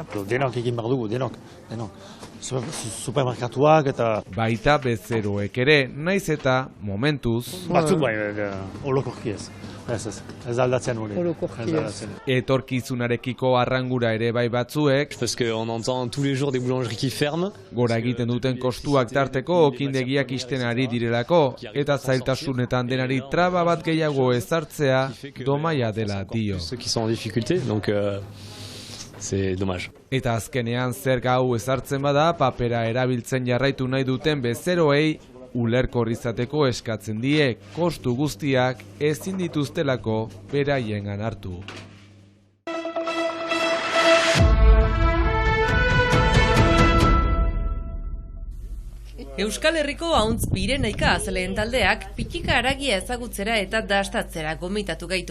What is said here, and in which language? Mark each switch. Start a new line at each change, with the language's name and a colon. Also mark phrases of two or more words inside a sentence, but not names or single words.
Basque: Denok egin behar dugu, denok. Supermerkatuak eta Baita bezeroek ere, naiz eta momentuz batzuk bai, olokorki ez. Ez aldatzen hori. Etorkizunarekiko arrangura ere bai batzuek,
French: parce qu'on entend tous les jours des boulangeries qui ferment.
Basque: Gora egiten duten kostuak tarteko okindegiak isten ari direlako, eta zailtasunetan denari traba bat gehiago ezartzea domaia dela dio.
French: Ceux qui sont en difficulté, donc c'est dommage.
Basque: Eta azkenean zerga hau ezartzen bada, papera erabiltzen jarraitu nahi duten bezeroei ulerkor izateko eskatzen die, kostu guztiak ezin dituztelako beraiengan hartu. Euskal Herriko Ahuntz Pirenaika azaleen taldeak pikika haragia ezagutzera eta dastatzera gomitatu gaitu.